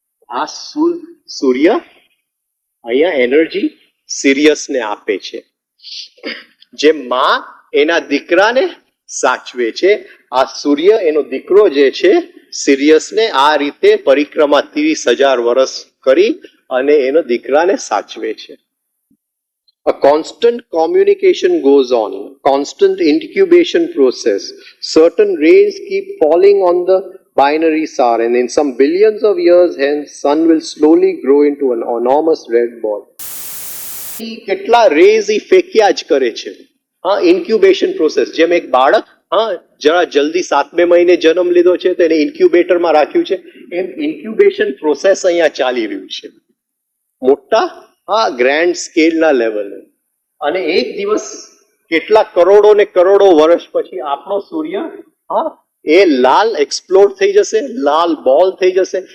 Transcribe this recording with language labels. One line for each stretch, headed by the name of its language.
Gujarati: આ સૂર્ય અહીંયા એનર્જી સિરિયસને આપે છે. જેમ માં એના દીકરાને સાચવે છે, આ સૂર્ય એનો દીકરો જે છે સિરિયસને આ રીતે પરિક્રમા 30,000 વર્ષ કરી અને એનો દીકરાને સાચવે છે.
English: A constant communication goes on, constant incubation process. Certain rays keep falling on the binary star, and in some billions of years hence, sun will slowly grow into an enormous red ball.
Gujarati: કેટલા rays ઈ ફેંક્યા જ કરે છે. હા, incubation process. જેમ એક બાળક જરા જલ્દી 7મે મહિને જન્મ લીધો છે તો એને ઇન્ક્યુબેટરમાં રાખ્યું છે, એમ ઇન્ક્યુબેશન પ્રોસેસ અહીંયા ચાલી રહ્યું છે મોટા ગ્રેન્ડ સ્કેલના લેવલે. અને એક દિવસ કેટલા કરોડો ને કરોડો વર્ષ પછી આપણો સૂર્ય એ લાલ એક્સપ્લોડ થઈ જશે, લાલ બોલ થઈ જશે.